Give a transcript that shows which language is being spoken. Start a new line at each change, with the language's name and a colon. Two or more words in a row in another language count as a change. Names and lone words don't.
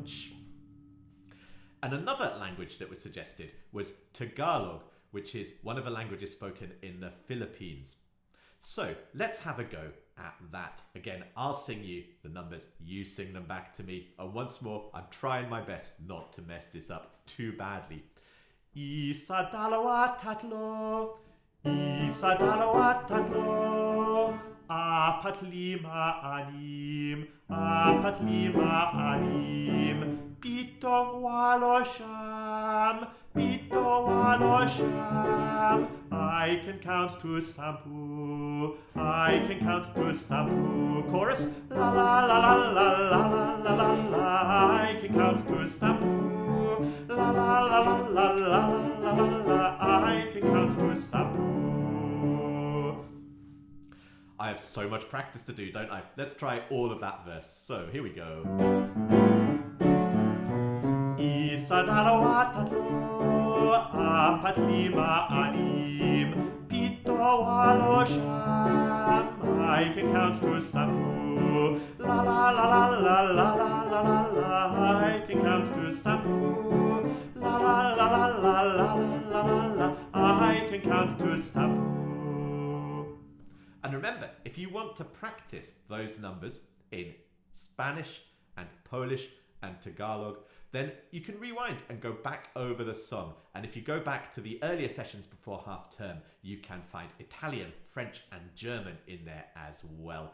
English: And another language that was suggested was Tagalog, which is one of the languages spoken in the Philippines. So let's have a go at that. Again, I'll sing you the numbers, you sing them back to me. And once more, I'm trying my best not to mess this up too badly.
Filipino: Isa, dalawa, tatlo. Isa, dalawa, tatlo. Apat, lima, anim. Apat, lima, anim. Pito, walo, siyam. Pito, walo, siyam.
English: I can count to sampu. I can count to sampu. Chorus. La la la la la la la la la la. I can count to sampu. La la la la la la la la la. I can count to sampu. I have so much practice to do, don't I? Let's try all of that verse. So here we go.
Filipino: Isa, dalawa, tatlo, apat, lima, anim, pito, walo, siyam.
English: I can count to sampu. La la la la la la la la la la. I can count to sampu. La la la la la la la la la. I can count to sampu. And remember, if you want to practice those numbers in Spanish and Polish and Tagalog, then you can rewind and go back over the song. And if you go back to the earlier sessions before half term, you can find Italian, French and German in there as well.